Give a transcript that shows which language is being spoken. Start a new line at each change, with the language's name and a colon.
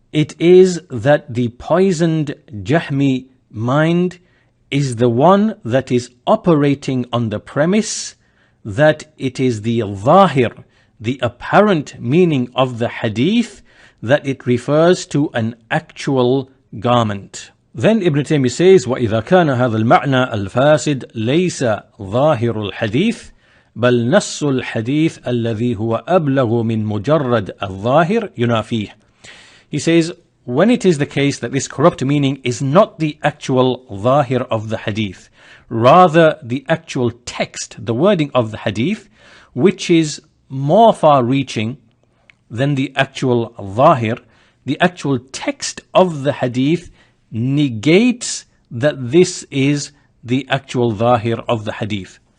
English: It is that the poisoned Jahmi mind is the one that is operating on the premise that it is the zahir, the apparent meaning of the hadith, that it refers to an actual garment. Then Ibn Taymiyyah says,
Arabic: وَإِذَا كَانَ هَذَا الْمَعْنَى الْفَاسِدْ لَيْسَ ظَاهِرُ الْحَدِيثِ بل نص الحديث الذي هو أبلغ من مجرد الظاهر ينافيه.
English: He says, when it is the case that this corrupt meaning is not the actual zahir of the hadith, rather the actual text, the wording of the hadith, which is more far-reaching than the actual zahir, the actual text of the hadith negates that this is the actual zahir of the hadith.